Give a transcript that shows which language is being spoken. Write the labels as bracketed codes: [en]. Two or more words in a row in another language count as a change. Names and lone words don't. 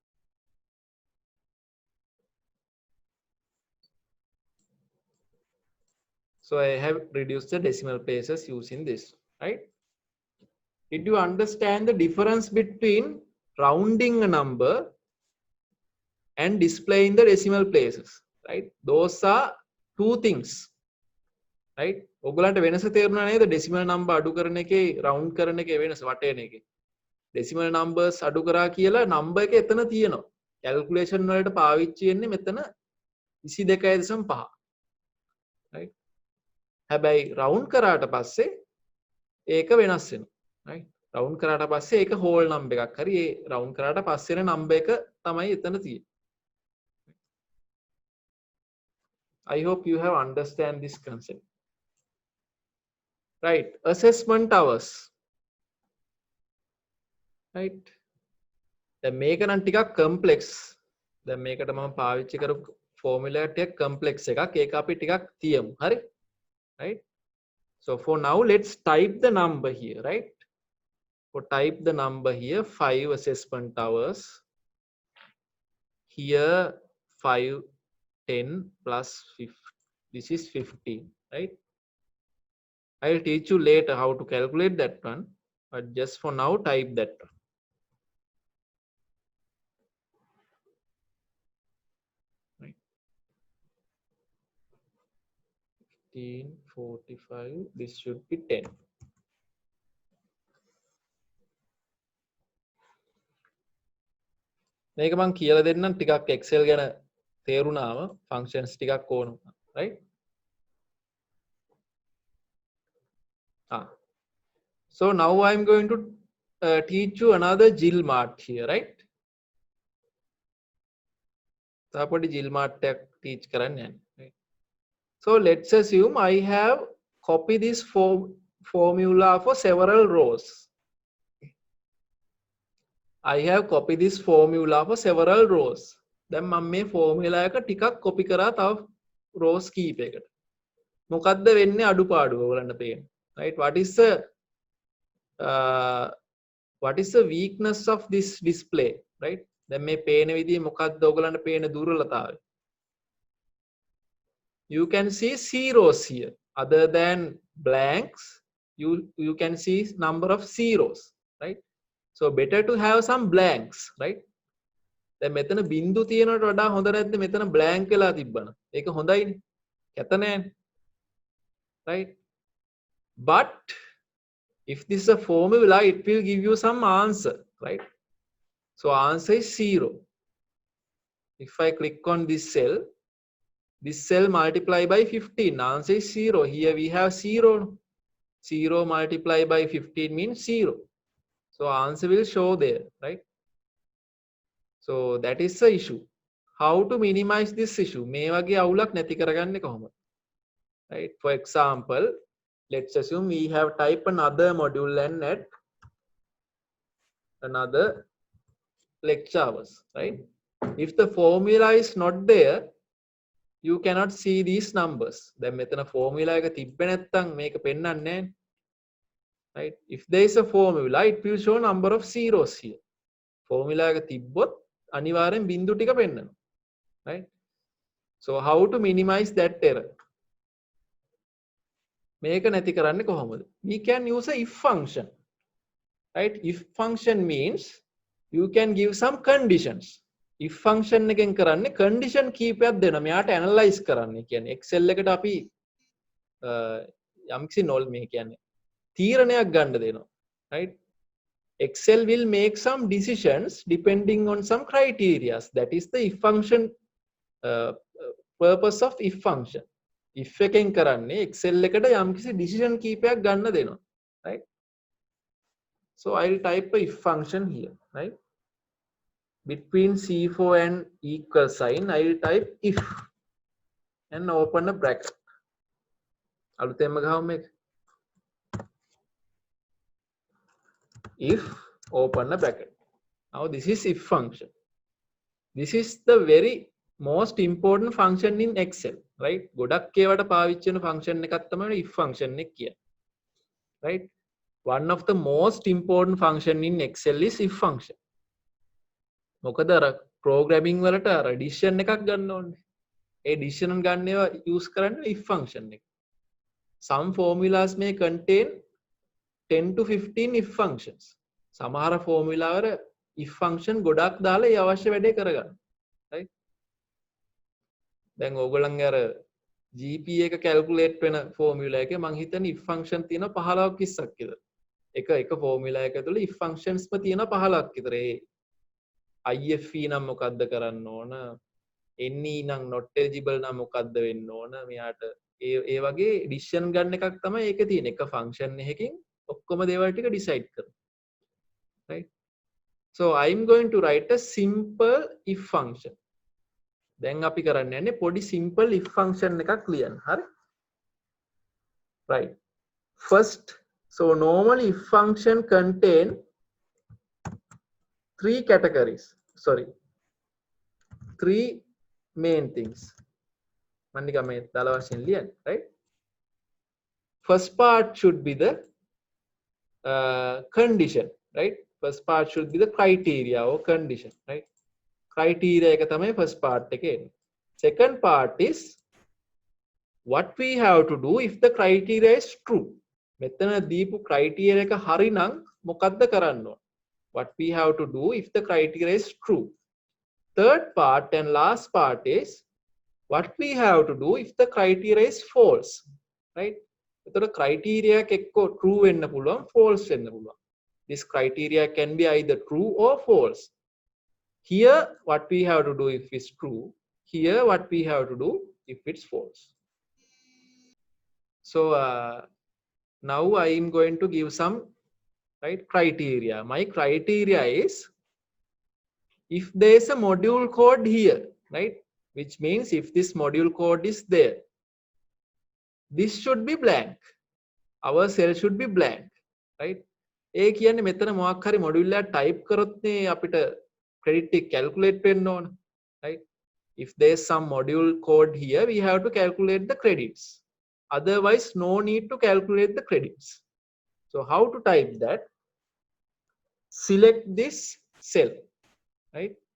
[en] So I have reduced the decimal places using this, right? Did you understand the difference between rounding a number and displaying the decimal places? Right? Those are two things. Right? [si] ඔයගලන්ට වෙනස තේරුණා නේද? [en] decimal number [si] අඩු කරන එකේ round කරන එකේ වෙනස වටේන එකේ. [en] decimal numbers [si] අඩු කරා කියලා number එක එතන තියෙනවා. calculation වලට පාවිච්චි වෙන්නේ මෙතන 22.5. Right? හැබැයි round කරාට පස්සේ ඒක වෙනස් වෙනවා. Right? round කරාට පස්සේ ඒක [en] whole number [si] එකක්. හරි ඒ round කරාට පස්සේ එන number එක තමයි එතන තියෙන්නේ. [en] I hope you have understand this concept. Right, assessment hours. Right. [si] දැන් මේක නම් ටිකක් complex. දැන් මේකට මම පාවිච්චි කරපු formula ටික complex එකක්. ඒක අපි ටිකක් තියමු. හරි? [en] Right? So for now let's type the number here, right? For type the number here 5 assessment hours. Here 5 10 plus 50. This is 15, right? I'll teach you later how to calculate that one, but just for now type that one. Right. 1545, this should be 10. [si] මේක මම කියලා දෙන්නම් ටිකක් Excel ගැන තේරුණාම functions ටිකක් ඕන, [en] right? So now I'm going to teach you another GILMART here, right? Tapodi GILMART teach karan. Right? So let's assume I have copied this formula for several rows. I have copied this formula for several rows. [si] Then මම මේ formula එක ටිකක් copy කරා තව rows කීපයකට. මොකද්ද වෙන්නේ අඩුපාඩුව ඔයගලන්ට පේන්න. [en] Right? What is the weakness of this display? Right? [si] දැන් මේ පේන විදිහේ මොකද්ද ඔයගලන්ට පේන දුර්වලතාවය? [en] You can see zeros here other than blanks. you can see number of zeros, right? So better to have some blanks, right? [si] දැන් මෙතන බිංදු තියෙනවට වඩා හොඳ නැද්ද මෙතන blank වෙලා තිබ්බන? ඒක හොඳයිනේ. කැත නෑනේ. [en] Right? But if this is a formula, it will give you some answer, right? So answer is 0. If I click on this cell multiply by 15, answer is 0. Here we have 0. 0 multiplied by 15 means 0. So answer will show there, right? So that is the issue. How to minimize this issue? [si] මේ වගේ අවුලක් නැති කරගන්නේ කොහොමද? [en] Right? For example, let's assume we have type another module and add another lecture hours, right? If the formula is not there, you cannot see these numbers. [si] දැන් මෙතන formula එක තිබ්බේ නැත්නම් මේක පෙන්වන්නේ නැහැ. [en] Right? If there is a formula, it will show number of zeros here. [si] Formula එක තිබ්බොත් අනිවාර්යෙන් බිංදු ටික පෙන්වනවා. [en] Right? So how to minimize that error? [si] මේක නැති කරන්නේ කොහොමද? [en] We can use a if function. Right? If function means you can give some conditions. If function [si] එකෙන් කරන්නේ condition කීපයක් දෙනවා. මෙයාට analyze කරන්න. කියන්නේ Excel එකට අපි යම්කිසි නෝල් මේ කියන්නේ තීරණයක් ගන්න දෙනවා. [en] Right? Excel will make some decisions depending on some criteria. That is the if function purpose of if function. [si] If එකෙන් කරන්නේ Excel එකට යම්කිසි decision කීපයක් ගන්න දෙනවා. [en] Right? So I'll type a if function here, right? Between C4 and equal sign, I'll type if and open a bracket. [si] අලුතෙන්ම ගහමු මේක. [en] If open a bracket. Now this is if function. This is the very most important function in Excel, right? [si] ගොඩක් ඒවට පාවිච්චි වෙන function එකක් තමයි [en] if function [si] එක කියන්නේ. [en] Right? One of the most important function in Excel is if function. [si] මොකද අර programming වලට අර addition එකක් ගන්න ඕනේ. ඒ addition ගන්න ඒවා use කරන්නේ [en] if function [si] එක. [en] Some formulas may contain 10 to 15 if functions. [si] සමහර formula වල [en] if function [si] ගොඩක් දාලා ඒ අවශ්‍ය වැඩේ කරගන්න. Right? දැන් ඕගොල්ලන්ගේ අර GPA එක calculate වෙන formula එකේ මං හිතන්නේ [en] if function [si] තියෙනවා 15ක් 20ක් විතර. එක formula එක ඇතුළේ [en] if functions [si] ම තියෙනවා 15ක් විතර. ඒ IFE නම් මොකද්ද කරන්න ඕන? NE නම් [en] not eligible [si] නම් මොකද්ද වෙන්න ඕන? මෙයාට ඒ වගේ decision ගන්න එකක් තමයි ඒකේ තියෙන. එක function එකකින් ඔක්කොම දේවල් ටික decide කරනවා. [en] Right? So I'm going to write a simple if function. [si] දැන් අපි කරන්න යන්නේ පොඩි [en] simple if function [si] එකක් ලියන්න. හරි? [en] Right. First, so normally if function contain 3 categories. Sorry. 3 main things. [si] මන්නික මේ දල වශයෙන් ලියන්න, [en] right? First part should be the condition, right? First part should be the criteria or condition, right? [si] Criteria එක තමයි [en] first part [si] එකේ එන්නේ. [en] Second part is what we have to do if the criteria is true. [si] මෙතන දීපු criteria එක හරි නම් මොකද්ද කරන්න ඕන? [en] What we have to do if the criteria is true. Third part and last part is what we have to do if the criteria is false, right? [si] එතකොට criteria එක එක්ක true වෙන්න පුළුවන්, false වෙන්න පුළුවන්. [en] This criteria can be either true or false. Here what we have to do if it's true, here what we have to do if it's false. So now I am going to give some criteria. My criteria is if there is a module code here, right? Which means if this module code is there, this should be blank. Our cell should be blank, right? [si] ඒ කියන්නේ මෙතන මොකක් හරි module එක type කරොත් නේ අපිට credit එක calculate වෙන්න ඕන, [en] right? If there is some module code here, we have to calculate the credits. Otherwise, no need to calculate the credits. So how to type that? Select this cell, right?